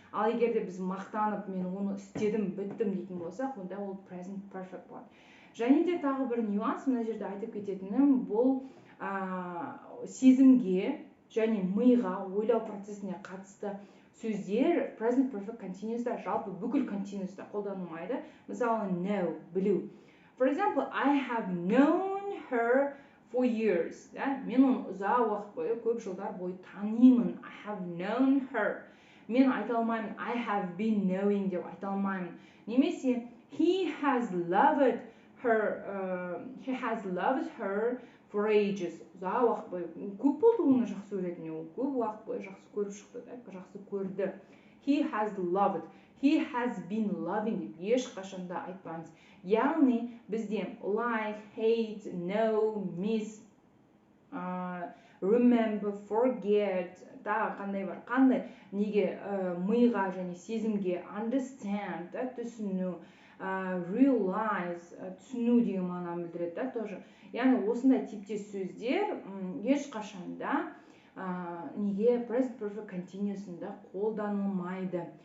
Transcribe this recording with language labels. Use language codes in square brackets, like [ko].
[kk] Ал егерде біз мақтанып, мен оны істедім, біттім дейтін болсақ, онда ол present perfect болады. Және де тағы бір нюанс, мына жерде айтып кететінім, бұл сезімге және миға, ойлау процесіне қатысты сөздер present perfect continuous'та, жалпы бүкіл continuous'та қолданылмайды. Мысалы, know, білу. [en] For example, I have known her for years. [kk] Мен оны ұзақ уақыт бойы, көп жылдар бойы танимын. [en] I have known her. [kk] Мен айта алмаймын, [en] I have been knowing [kk] деп айта алмаймын. Немесе, [en] he has loved her for ages. [kk] Ұзақ уақыт бойы. Көп болды оны жақсы көретіне, ол көп уақыт бойы жақсы көріп шықты, жақсы көрді. [en] He has loved. He has been loving [kk] деп ешқашанда айтпаңыз. Яғни бізде like, hate, know, miss, remember, forget, тағы қандай бар? Қандай? Неге миға және сезімге understand, түсіну, realize, түсіну деген мағынаны білдіреді, [ru] тоже. [kk] Яғни осындай типтес сөздер ешқашанда неге present perfect continuous'ында қолданылмайды.